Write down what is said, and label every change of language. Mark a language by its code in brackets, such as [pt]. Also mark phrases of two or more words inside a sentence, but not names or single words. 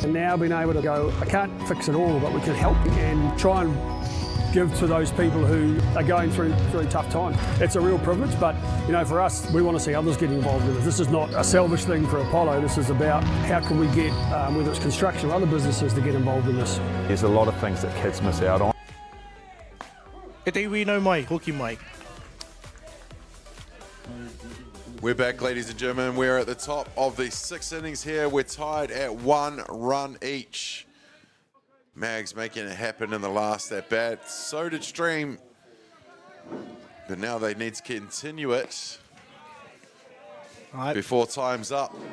[en] And now being able to go, I can't fix it all, but we can help and try and give to those people who are going through tough times. It's a real privilege, but you know, for us, we want to see others get involved in this. This is not a selfish thing for Apollo. This is about how can we get, whether it's construction or other businesses, to get involved in this. There's a lot of things that kids miss out on. [mi] E te iwi nau mai, hoki mai. [en] We're back, ladies and gentlemen. We're at the top of the 6 innings here. We're tied at 1 run each. Mags making it happen in the last at bat. So did Stream. But now they need to continue it before time's up.